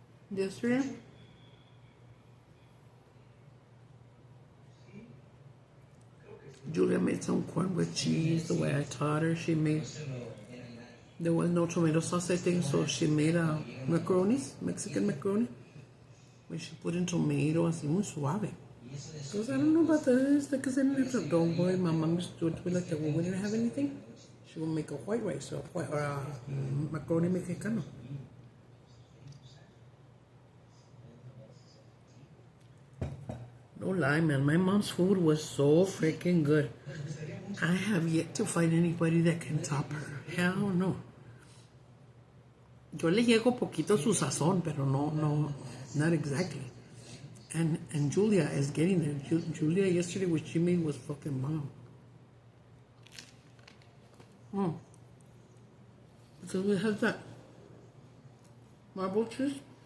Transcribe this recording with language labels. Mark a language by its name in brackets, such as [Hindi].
[English] Yesterday, Julia made some corn with cheese the way I taught her. She made, there was no tomato sauce, I think, so she made macaronis, Mexican macaroni. When she put in tomato, [Spanish] así muy suave. [English] Because I don't know about this, because I didn't have, don't worry, my mom used to do it like that. When we didn't have anything, she would make a white rice or macaroni mexicano. No lie, man, my mom's food was so freaking good. I have yet to find anybody that can top her. Hell no. [Spanish] Yo le llego poquito su sazón, pero no, [English] not exactly. And Julia is getting there. Julia yesterday, what she made was fucking bomb. So we had that marble cheese.